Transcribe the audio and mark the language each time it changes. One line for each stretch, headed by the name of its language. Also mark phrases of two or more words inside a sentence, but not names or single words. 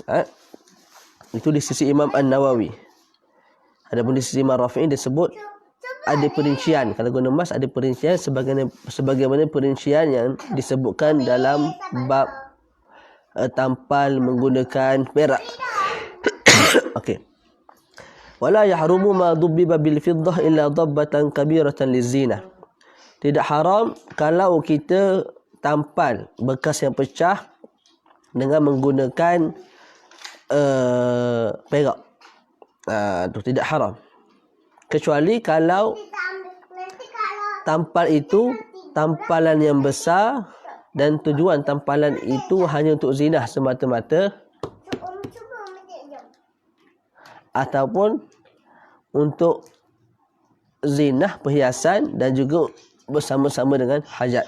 Malay: Itu di sisi Imam An-Nawawi. Adapun di sisi Imam Rafi'i disebut ada perincian. Kalau guna emas ada perincian sebagaimana perincian yang disebutkan dalam bab tampal menggunakan perak. Okey.
Arabic: ولا يحرم ما ضبب بالفضة إلا ضبة كبيرة لزينة.
Malay: Tidak haram kalau kita tampal bekas yang pecah dengan menggunakan perak. Itu tidak haram. Kecuali kalau tampal itu tampalan yang besar dan tujuan tampalan itu hanya untuk zinah semata-mata ataupun untuk zinah perhiasan dan juga bersama-sama dengan hajat.